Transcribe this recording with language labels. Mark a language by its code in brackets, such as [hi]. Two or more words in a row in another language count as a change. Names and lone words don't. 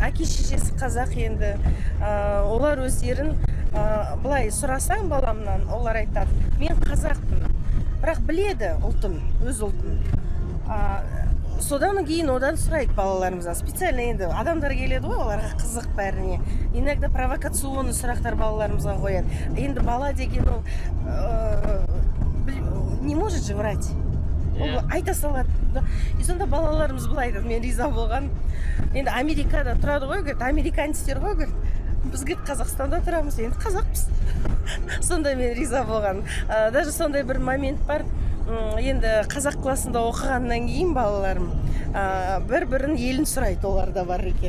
[kk] Әке-шешесі қазақ енді, олар өздерін былай сұрасаң баламнан, олар айтады, мен қазақпын, бірақ біледі ұлтын, өз ұлтын. Содан кейін одан сұрайды балаларымыздан. Специально енді адамдар келеді ғой, оларға қызық бәріне. [ru] Иногда провокационный [kk] сұрақтар балаларымызға қояды. Енді бала деген ол [ru] не может же врать. [kk] Ол айта салады. И сонда балаларымыз былай айтады, мен риза болған. Енді Америкада тұрады ғой, американецтер ғой, бізге Қазақстанда тұрамыз, енді қазақпыз. Сонда мен риза болған. Даже сондай бір момент бар. Енді қазақ классында оқығаннан кейін балаларым бір-бірін елін сұрайды, оларда бар екен.